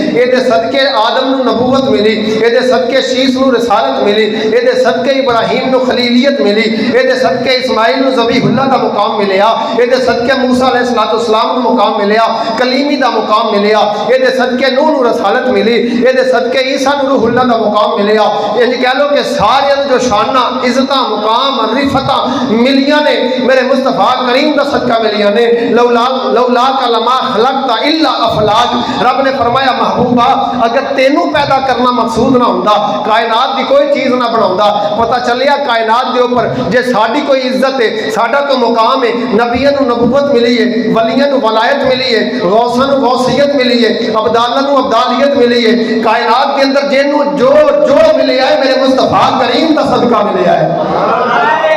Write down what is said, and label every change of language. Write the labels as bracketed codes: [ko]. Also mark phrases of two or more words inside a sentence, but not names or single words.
[pa] ਯੇ ਸਦਕੇ ਆਦਮ ਨੂੰ ਨਬੂਵਤ ਮਿਲੀ, ਯੇ ਸਦਕੇ ਸ਼ੀਸ ਨੂੰ ਰਿਸਾਲਤ ਮਿਲੀ, ਯੇ ਸਦਕੇ ਇਬਰਾਹੀਮ ਨੂੰ ਖ਼ਲੀਲੀਅਤ ਮਿਲੀ, ਯੇ ਸਦਕੇ ਇਸਮਾਈਲ ਨੂੰ ਜ਼ਬੀਹੁੱਲਾਹ ਕਾ ਮੁਕਾਮ ਮਿਲਿਆ, ਯੇ ਸਦਕੇ ਮੂਸਾ ਅਲੈਹਿੱਸਲਾਮ ਕੋ ਮੁਕਾਮ ਮਿਲਿਆ, ਕਲੀਮੀ ਕਾ ਮੁਕਾਮ ਮਿਲਿਆ, ਯੇ ਸਦਕੇ ਨੂਹ ਨੂੰ ਰਸਾਲਤ ਮਿਲੀ, ਯੇ ਸਦਕੇ ਈਸਾ ਨੂੰ ਰੂਹੁੱਲਾਹ ਕਾ ਮੁਕਾਮ ਮਿਲਿਆ। ਇੰਜ ਕਹਿ ਲੋ ਕਿ ਸਾਰੇ ਜੋ ਸ਼ਾਨਾ ਇੱਜ਼ਤ ਮੁਕਾਮ ਰਿਫ਼ਅਤ ਮਿਲਿਆ ਨੇ ਮੇਰੇ ਮੁਸਤਫ਼ਾ ਕਰੀਮ ਕਾ ਸਦਕਾ ਮਿਲਿਆ ਨੇ। [ar] لولا ك لما خلقت إلا أفلاك. [pa] ਰੱਬ ਨੇ ਫ਼ਰਮਾਇਆ ਮਹਿਬੂਬਾ ਅਗਰ ਤੈਨੂੰ ਪੈਦਾ ਕਰਨਾ ਮਕਸੂਦ ਨਾ ਹੋਂਦਾ ਕਾਇਨਾਤ ਕੀ ਕੋਈ ਚੀਜ਼ ਨਾ ਬਣਾਉਂਦਾ। ਪਤਾ ਚਲਿਆ ਕਾਇਨਾਤ ਕੇ ਊਪਰ ਜੇ ਸਾਡੀ ਕੋਈ ਇੱਜ਼ਤ ਹੈ, ਸਾਡਾ ਕੋਈ ਮੁਕਾਮ ਹੈ, ਨਬੀਆਂ ਨੂੰ ਨਬੂਵਤ ਮਿਲੀ ਹੈ, ਵਲੀਆਂ ਨੂੰ ਵਲਾਇਤ ਮਿਲੀ ਹੈ, ਗ਼ੌਸਾਂ ਨੂੰ ਗ਼ੌਸੀਅਤ ਮਿਲੀ ਹੈ, ਅਬਦਾਲਾਂ ਨੂੰ ਅਬਦਾਲੀਅਤ ਮਿਲੀ ਹੈ। ਕਾਇਨਾਤ ਕੇ ਅੰਦਰ ਜਿਨ੍ਹੋਂ ਜੋ ਮਿਲੇ ਹੈ ਮੇਰੇ ਮੁਸਤਫ਼ਾ ਕਰੀਮ ਕਾ ਸਦਕਾ ਮਿਲੇ ਹੈ।